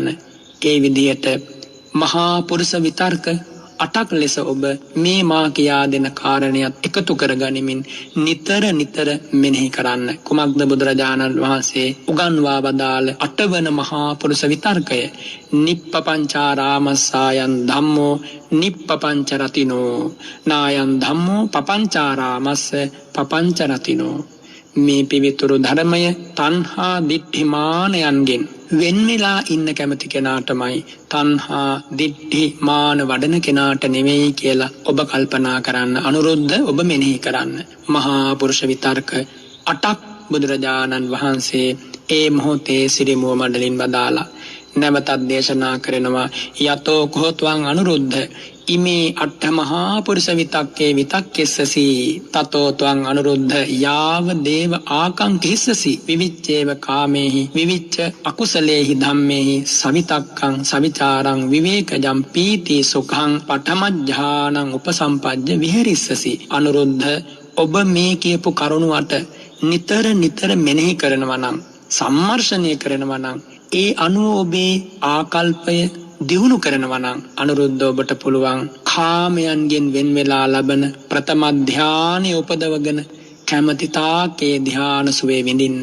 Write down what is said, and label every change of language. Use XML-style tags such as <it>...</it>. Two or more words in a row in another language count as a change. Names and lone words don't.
<si>ඒ විදිහට මහා පුරුෂ විතර්ක 8ක් ලෙස ඔබ මේ මා කියා දෙන කාරණයක් එකතු කරගනිමින් නිතර මෙනෙහි කරන්න. කුමක්ද බුදුරජාණන් වහන්සේ උගන්වා වදාළ 8 වන මහා පුරුෂ විතර්කය?</si> <pi>නිප්පපංචාරාමස්සායන් ධම්මෝ නිප්පපංච රතිනෝ නායන් ධම්මෝ පපංචාරාමස්ස පපංච රතිනෝ.</pi> <si>මේ පිවිතුරු ධර්මය තණ්හා දිට්ඨි මානයන්ගෙන් වෙන්වෙලා ඉන්න කැමති කෙනාටමයි තණ්හා දිට්ඨි මාන වඩන කෙනාට නෙවෙයි කියලා ඔබ කල්පනා කරන්න. අනුරුද්ධ ඔබ මෙනෙහි කරන්න. මහා පුරුෂ විතර්ක 8ක් බුදුරජාණන් වහන්සේ ඒ මොහොතේ සිරිමුව මඩලින් වදාලා නැවතත් දේශනා කරනවා.</si> <pi>යතෝ කෝත්වං අනුරුද්ධ ඉමේ අට්ඨ මහා පුරුෂ විතක්කේ විතක්කෙස්සසි තතෝ ත්වං අනුරුද්ධ යාව දේව ආකංකිස්සසි විවිච්ඡේව කාමේහි විවිච්ඡ අකුසලේහි ධම්මේහි සවිතක්කං සවිචාරං විවේකජම් පීති සුඛං පඨමඥානං උපසම්පජ්ජ විහෙරිස්සසි.</pi> <si>අනුරුද්ධ ඔබ මේ කියපු කරුණු 8 නිතර මෙනෙහි කරනවා නම් සම්මර්ෂණය කරනවා නම් ඒ අනුව ඔබේ ආකල්පය දියුණු කරනවා නම් අනුරුද්ධ ඔබට පුළුවන් කාමයන්ගෙන් වෙන් වෙලා ලබන ප්‍රථම ධානය උපදවගෙන කැමති තාකේ ධාන සුවේ විඳින්න.</si>